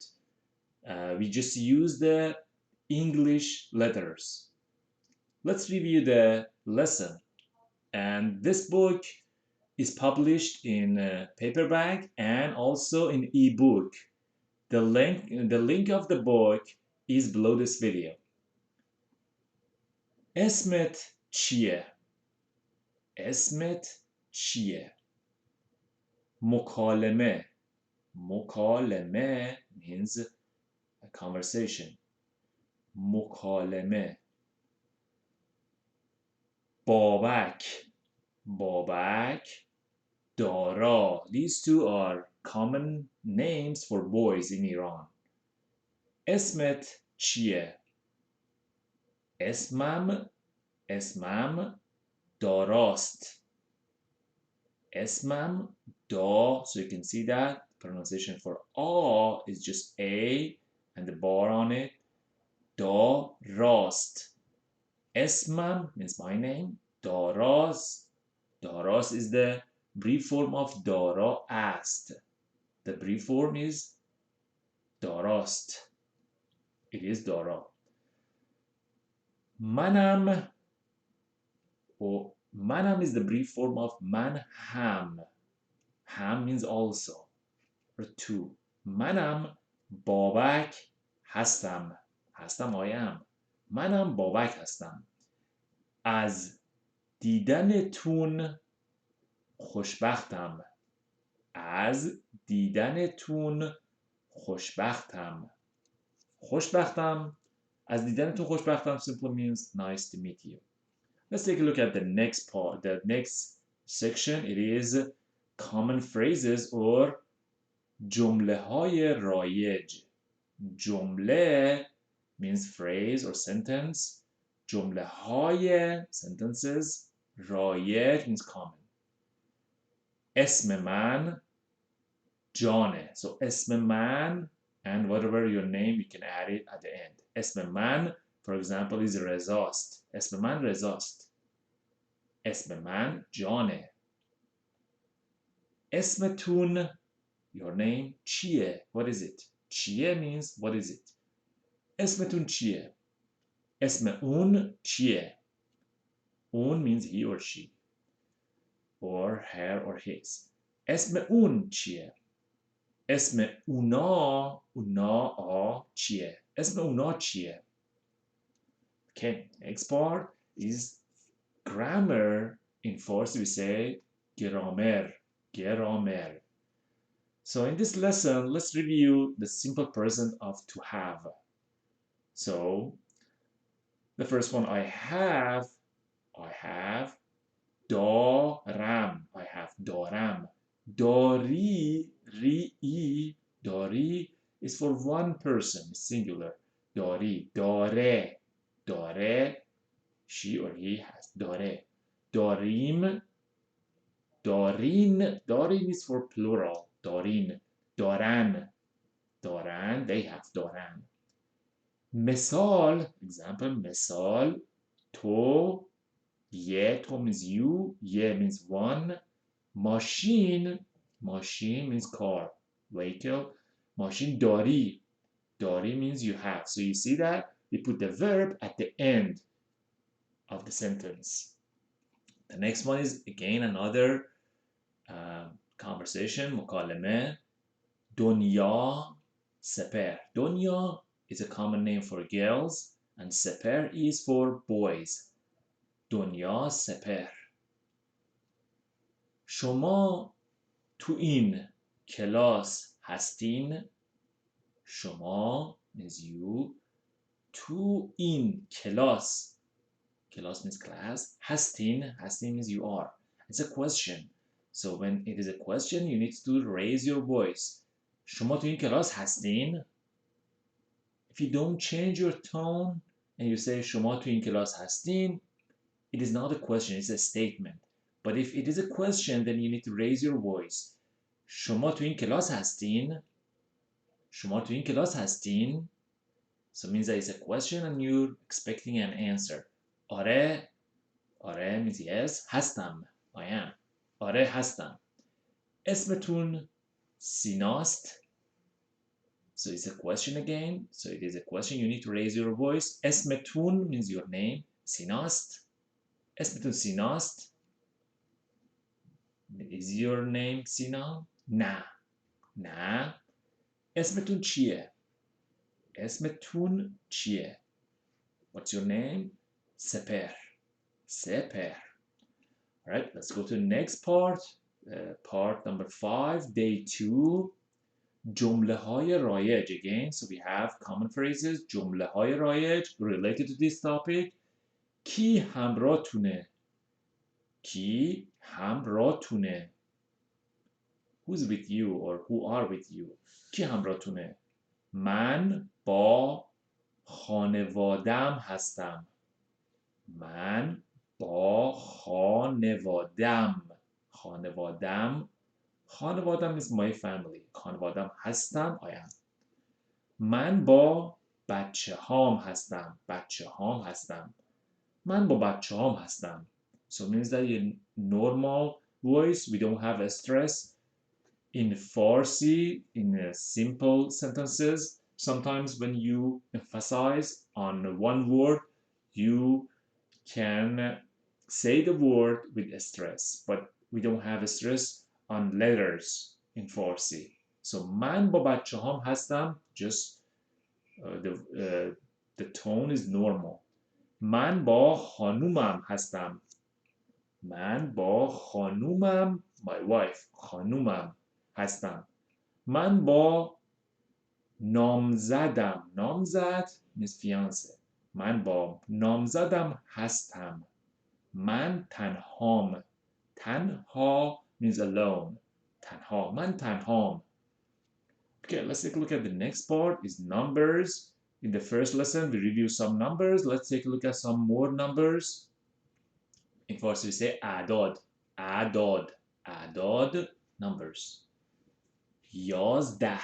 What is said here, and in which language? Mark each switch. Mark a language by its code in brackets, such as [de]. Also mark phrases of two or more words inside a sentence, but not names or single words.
[en] We just use the English letters. Let's review the lesson. And this book is published in paperback and also in ebook. The link of the book is below this video. [fa] اسمت چیه؟ اسمت چیه؟ مکالمه. [en] مکالمه means a conversation. [fa] مکالمه. بابک. بابک. دارا. [en] These two are common names for boys in Iran. [fa] اسمت چیه؟ اسمم داراست. اسمم دا. [en] So you can see that pronunciation for a is just a and the bar on it. [fa] داراست. اسمم [en] means my name. [fa] داراست. [en] Daras is the brief form of dara asked. The brief form is darast. It is dara. Manam, or manam is the brief form of manham. Ham means also, or two. [fa] منم بابک هستم. Hastam [en] I am. [fa] منم بابک هستم. از دیدنتون خوشبختم. از دیدنتون خوشبختم. خوشبختم. از دیدنتون خوشبختم [en] simply means nice to meet you. Let's take a look at the next part, the next section. It is common phrases or [fa] جمله های رایج. [en] جمله means phrase or sentence. [fa] جمله های [en] sentences. رایج means common. [fa] اسم من جانه. [en] So [fa] اسم من [en] and whatever your name you can add it at the end. [fa] اسم من [en] for example is [fa] رزاست. اسم من رزاست. اسم من جانه. اسمتون [en] your name [fa] چیه? [en] What is it? چیه means what is it? [fa] اسمتون چیه؟ اسم اون چیه؟ [en] اون means he or she or her or his. [fa] اسم اون چیه؟ اسم اونا چیه؟ اسم اونا چیه؟ [en] Okay, next part is grammar. In Farsi we say grammar. Grammar. So in this lesson, let's review the simple present of to have. So the first one I have دارم. I have [fa] دارم. داری, داری [en] is for one person, singular. [fa] داری, داره, [en] she or he has. [fa] داره. داریم, دارین [en] is for plural. [fa] دارین, دارن, [en] they have دارن. مثال, example, [fa] مثال, تو تو [en] means you, means one. ماشین means car, vehicle. [fa] ماشین داری [en] means you have. So you see that we put the verb at the end of the sentence. The next one is again another conversation, مکالمه. دنیا سپر. دنیا is a common name for girls and سپر is for boys. [fa] دنیا سپر. شما تو این کلاس هستین. [en] شما means you. [fa] تو این کلاس. [en] Class means class. هستین means you are. It's a question. So when it is a question, you need to raise your voice. [fa] شما تو این کلاس هستین. [en] If you don't change your tone and you say [fa] شما تو این کلاس هستین, [en] it is not a question, it's a statement. But if it is a question, then you need to raise your voice. [fa] شما تو این کلاس هستین. شما تو این کلاس هستین. [en] So it means that it's a question and you're expecting an answer. [fa] آره. آره [en] means yes. هستم. I am. [fa] آره هستم. اسمتون سیناست. [en] So it's a question again. So it is a question. You need to raise your voice. اسمتون means your name. [fa] سیناست. اسمتون سیناست. [en] Is your name سینا؟ نه. [fa] نه. اسمتون چیه؟ اسمتون چیه؟ [en] What's your name? [fa] سپر. سپر. [en] Alright, let's go to the next part. Part number 5, day 2. [fa] جمله های رایج again. [en] So we have common phrases. [fa] جمله های رایج [en] related to this topic. [fa] کی همراهتونه؟ کی همراهتونه؟ [en] Who's with you or who are with you? [fa] کی همراهتونه؟ من با خانوادم هستم. من با خانوادم. خانوادم. خانوادم [en] is my family. [fa] خانوادم هستم. [en] I am. [fa] من با بچه هام هستم. بچه هام هستم. من با بچه هام هستم. [en] So it means that in normal voice, we don't have a stress. In Farsi, in simple sentences, sometimes when you emphasize on one word, you can say the word with a stress, but we don't have a stress on letters in Farsi. [fa] So من با بچه هم هستم, [en] just the tone is normal. [fa] من با خانومم هستم. من با خانومم, [en] my wife, [fa] خانومم هستم. من با نامزدم. نامزد [en] means fiancé. [fa] من با نامزدم هستم. من تنهام. تنها [en] means alone. [fa] تنها. من تنهام. [en] Okay, let's take a look at the next part is numbers. In the first lesson, we review some numbers. Let's take a look at some more numbers. In Farsi, we say [fa] اعداد. اعداد. اعداد, [en] numbers. 11.